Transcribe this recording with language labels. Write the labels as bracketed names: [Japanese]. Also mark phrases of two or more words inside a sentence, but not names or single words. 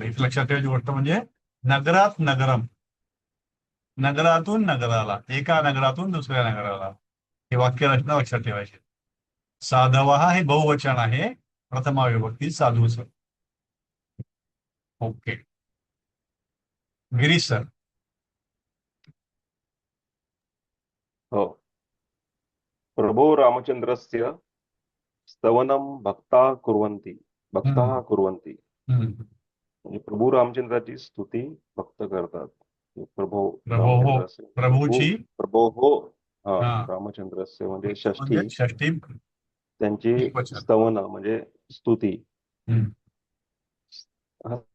[Marathi] इथे लक्षात ठेवायची गोष्ट म्हणजे नगरात नगरम, नगरातून नगराला, एका नगरातून दुसऱ्या नगराला. हे वाक्यरचना लक्षात ठेवायची. साधवः हे बहुवचन आहे, प्रथमा विभक्ती साधूचं. ओके, गिरीश सर. हो. [Sanskrit] प्रभो रामचंद्रस्य स्तवनं भक्ताः कुर्वन्ति. [Marathi] म्हणजे प्रभू रामचंद्राची स्तुती भक्त करतात. [Sanskrit] प्रभो रामचंद्रस्य, [Marathi] प्रभूची, प्रभो हो हा, रामचंद्रस्य म्हणजे म्हणजे षष्ठी त्यांची वचन. स्तवन म्हणजे स्तुती. हम्म.